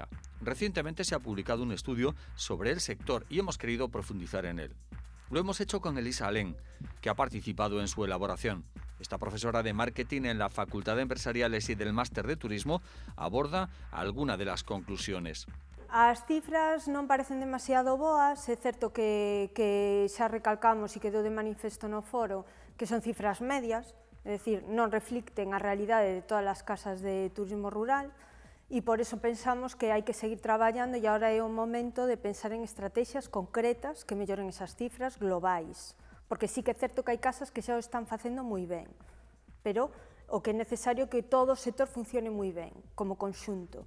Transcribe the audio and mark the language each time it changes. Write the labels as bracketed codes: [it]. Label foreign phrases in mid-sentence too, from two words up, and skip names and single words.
[es] Recientemente se ha publicado un estudio sobre el sector y hemos querido profundizar en él. Lo hemos hecho con Elisa Alén, que ha participado en su elaboración. Esta profesora de marketing en la Facultad de Empresariales y del Máster de Turismo aborda alguna de las conclusiones. [gl] As cifras non parecen demasiado boas, é certo que xa recalcamos e quedou de manifesto no foro que son cifras medias, é dicir, non reflicten a realidade de todas as casas de turismo rural e por eso pensamos que hai que seguir traballando e agora é o momento de pensar en estrategias concretas que melloren esas cifras globais, porque sí que é certo que hai casas que xa o están facendo moi ben, pero o que é necesario é que todo o sector funcione moi ben, como conxunto.